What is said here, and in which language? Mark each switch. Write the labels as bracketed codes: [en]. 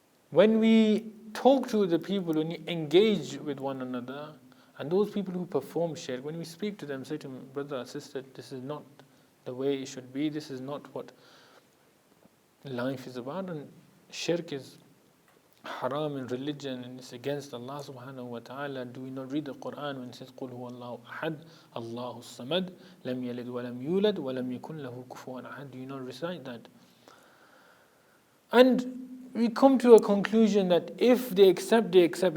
[en] When we talk to the people, when we engage with one another, and those people who perform shirk, when we speak to them, say to them, brother, sister, this is not the way it should be, this is not what life is about, and shirk is haram in religion and it's against Allah subhanahu wa ta'ala. Do we not read the Quran when it says [ar] قُلْ هُوَ اللَّهُ أَحَدٌ اللَّهُ الصَّمَدُ لَمْ يَلِدْ وَلَمْ يُولَدْ وَلَمْ يَكُنْ لَهُ كُفُوًا أَحَدٌ? [en] Do you not recite that? And we come to a conclusion that if they accept, they accept.